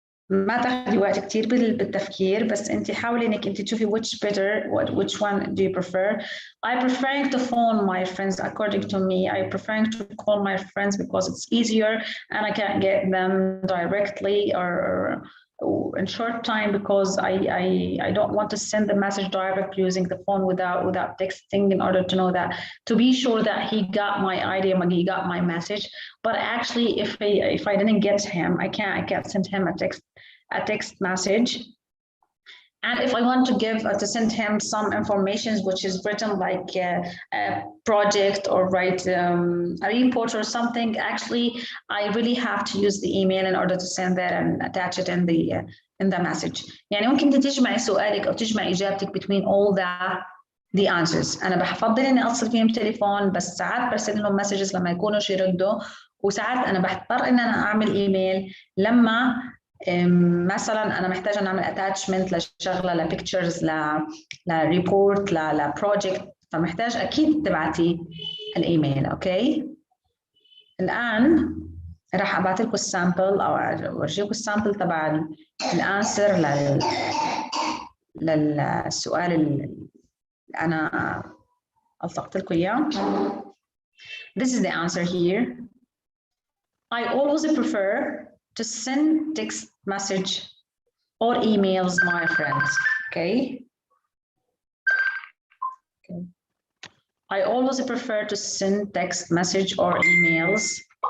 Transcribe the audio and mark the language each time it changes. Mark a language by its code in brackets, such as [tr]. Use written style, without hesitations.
[ar] ما تاخذي وقت كتير بالتفكير، بس انت حاولي انك انت تشوفي [en] which one do you prefer. I prefer to phone my friends. According to me, I prefer to call my friends because it's easier and I can get them directly or in short time, because I don't want to send the message directly using the phone without texting, in order to know that, to be sure that he got my idea, he got my message. But actually, if I didn't get him, I can't send him a text message. And if I want to send him some information which is written like a project or write a report or something, actually I really have to use the email in order to send that and attach it in the message. [ar] يعني ممكن تجمعي سؤالك أو تجمعي إجابتك [en] between all the answers. [ar] أنا بفضل إني أتصل فيهم تليفون، بس ساعات برسل لهم مسجز لما يكونوش يردوا، وساعات أنا بضطر إن أنا أعمل إيميل لما مثلا انا محتاجه نعمل اتاتشمنت لشغله، لبيكتشرز، لريبورت، لبروجكت، فمحتاج اكيد تبعتي الايميل. اوكي، الان راح ابعث لكم السامبل او اورجيكم السامبل تبع الانسر للسؤال اللي انا التقط لكم اياه. [en] This is the answer here. I always prefer to send text message or emails my friends. Okay. I always prefer to send text message or emails.